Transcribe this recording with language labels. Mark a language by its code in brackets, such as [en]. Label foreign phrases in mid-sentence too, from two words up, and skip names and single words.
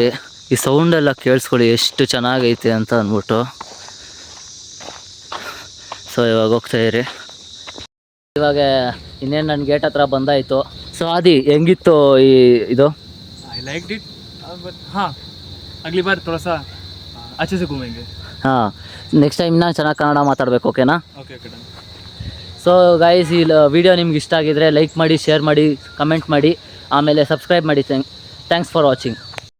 [kn] ಈ ಸೌಂಡೆಲ್ಲ ಕೇಳಿಸ್ಕೊಳ್ಳಿ ಎಷ್ಟು ಚೆನ್ನಾಗೈತೆ ಅಂತ ಅಂದ್ಬಿಟ್ಟು. ಸೊ ಇವಾಗ ಹೋಗ್ತಾ ಇರಿ. ಇವಾಗ ಇನ್ನೇನು ನನ್ನ ಗೇಟ್ ಹತ್ರ ಬಂದಾಯಿತು. ಸೊ ಆದಿ ಹೆಂಗಿತ್ತು ಈ ಇದು? [en] I liked it, [hi] but हाँ अगली बार थोड़ा सा अच्छे से घूमेंगे. [kn] ಹಾಂ, [en] next time [kn] ಇನ್ನೂ ಚೆನ್ನಾಗಿ ಕನ್ನಡ ಮಾತಾಡಬೇಕು, ಓಕೆನಾ? [en] Okay, okay, done. so guys [kn] ಈ ವಿಡಿಯೋ ನಿಮ್ಗೆ ಇಷ್ಟ ಆಗಿದ್ರೆ ಲೈಕ್ ಮಾಡಿ, ಶೇರ್ ಮಾಡಿ, ಕಮೆಂಟ್ ಮಾಡಿ, ಆಮೇಲೆ ಸಬ್ಸ್ಕ್ರೈಬ್ ಮಾಡಿ. [en] Thanks for watching.